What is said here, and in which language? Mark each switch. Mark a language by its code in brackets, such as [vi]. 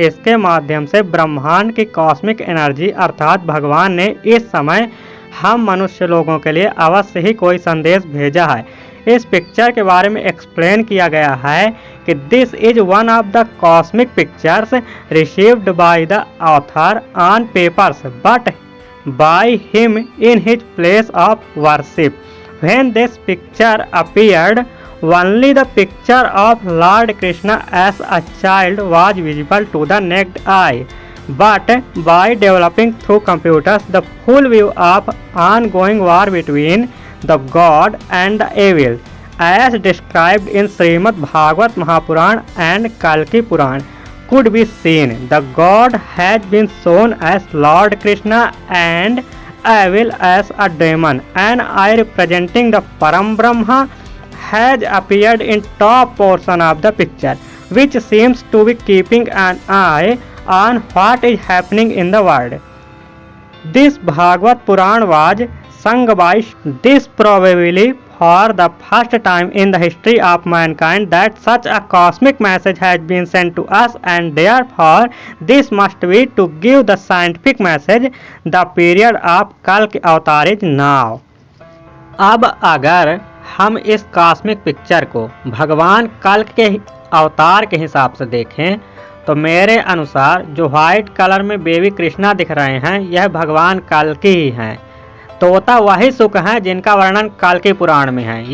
[hi] इसके माध्यम से ब्रह्मांड की कॉस्मिक एनर्जी अर्थात भगवान ने इस समय हम मनुष्य लोगों के लिए अवश्य ही कोई संदेश भेजा है। इस पिक्चर के बारे में एक्सप्लेन किया गया है कि [en] This is one of the cosmic pictures received by the author on papers but by him in his place of worship. When this picture appeared only the picture of Lord Krishna as a child was visible to the naked eye, but by developing through computers the full view of ongoing war between the God and the evil, as described in Srimad Bhagavad Mahapuran and Kalki Puran, could be seen. The God has been shown as Lord Krishna and evil as a demon. An eye representing the Param Brahma has appeared in top portion of the picture, which seems to be keeping an eye on what is happening in the world. This Bhagavad Puran was sung by this probably for the first time in the history of mankind that such a cosmic message has been sent to us, and therefore this must be to give the scientific message. The period of Kalki avatar is now. [hi] अब अगर हम इस cosmic picture को भगवान कल्कि के अवतार के हिसाब से देखें तो मेरे अनुसार जो व्हाइट कलर में बेबी कृष्णा दिख रहे हैं यह भगवान कल्कि ही हैं। तोता वही सुख हैं जिनका वर्णन कल्कि पुराण में है।